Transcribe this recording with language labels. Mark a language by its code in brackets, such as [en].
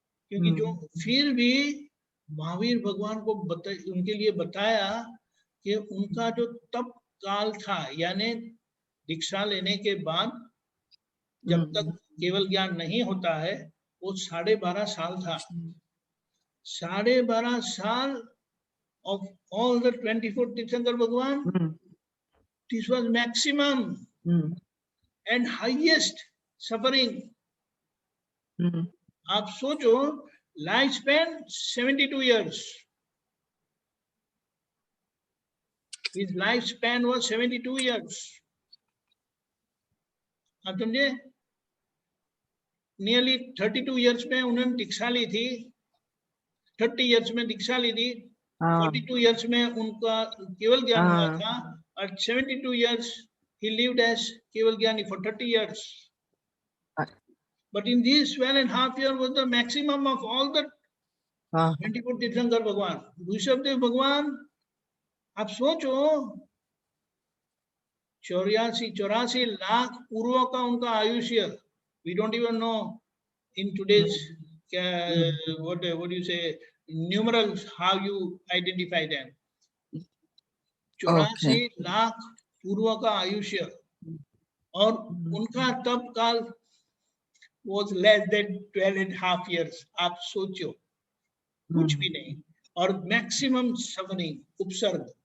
[hi] क्योंकि जो फिर भी महावीर भगवान को उनके लिए बताया कि उनका जो तप काल था, यानी दीक्षा लेने के बाद जब तक केवल ज्ञान नहीं होता है, वो 12.5 साल था। [en] 12.5 साल of all the 24 Tirthankar Bhagwan, this was maximum and highest suffering. [hi] आप सोचो, [en] Life span 72 years. His lifespan was 72 years. [hi] आप समझे, नियरली 32 years में उन्होंने दीक्षा ली थी, 30 years में दीक्षा ली थी, 42 years में उनका केवल ज्ञान हुआ था, और [en] 72 years he lived as [hi] केवल ज्ञानी [en] for 30 years. But in these 12.5 years was the maximum of all the 24 Tirthankar Bhagwan. [hi] ऋषभदेव भगवान, आप सोचो 84 लाख पूर्व का उनका आयुष्य. [en] We don't even know in today's what do you say numerals, how you identify them. [hi] 84 lakh पूर्व का आयुष्य और उनका तप काल [en] was less than 12.5 years. [hi] आप सोचो, कुछ भी नहीं, और मैक्सिमम सफरिंग, उपसर्ग.